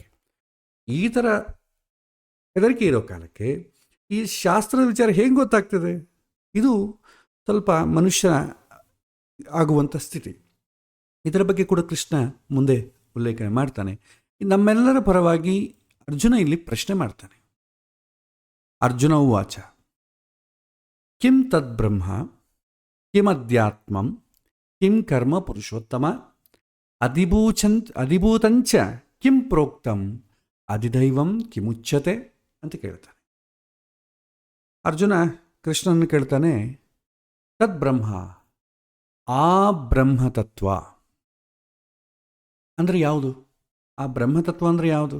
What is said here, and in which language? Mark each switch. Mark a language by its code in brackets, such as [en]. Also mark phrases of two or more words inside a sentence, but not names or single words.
[kn] ಈ ಥರ ಹೆದರಿಕೆ ಇರೋ ಕಾಲಕ್ಕೆ ಈ ಶಾಸ್ತ್ರದ ವಿಚಾರ ಹೇಗೆ ಗೊತ್ತಾಗ್ತದೆ? ಇದು ಸ್ವಲ್ಪ ಮನುಷ್ಯ ಆಗುವಂಥ ಸ್ಥಿತಿ. ಇದರ ಬಗ್ಗೆ ಕೂಡ ಕೃಷ್ಣ ಮುಂದೆ ಉಲ್ಲೇಖನೆ ಮಾಡ್ತಾನೆ. ನಮ್ಮೆಲ್ಲರ ಪರವಾಗಿ ಅರ್ಜುನ ಇಲ್ಲಿ ಪ್ರಶ್ನೆ ಮಾಡ್ತಾನೆ. [sa] ಅರ್ಜುನ ಉವಾಚ ಕಿಂ ತದ್ಬ್ರಹ್ಮ ಕಿಮಧ್ಯಾತ್ಮಂ ಕಿಂ ಕರ್ಮ ಪುರುಷೋತ್ತಮ ಅಧಿಭೂತಂಚ ಕಿಂ ಪ್ರೋಕ್ತಂ ಅಧಿದೈವಂ ಕಿಮುಚ್ಯತೆ [kn] ಅಂತ ಕೇಳ್ತಾನೆ. ಅರ್ಜುನ ಕೃಷ್ಣನ ಕೇಳ್ತಾನೆ, ತದ್ಬ್ರಹ್ಮ, ಆ ಬ್ರಹ್ಮತತ್ವ ಅಂದರೆ ಯಾವುದು? ಆ ಬ್ರಹ್ಮತತ್ವ ಅಂದರೆ ಯಾವುದು?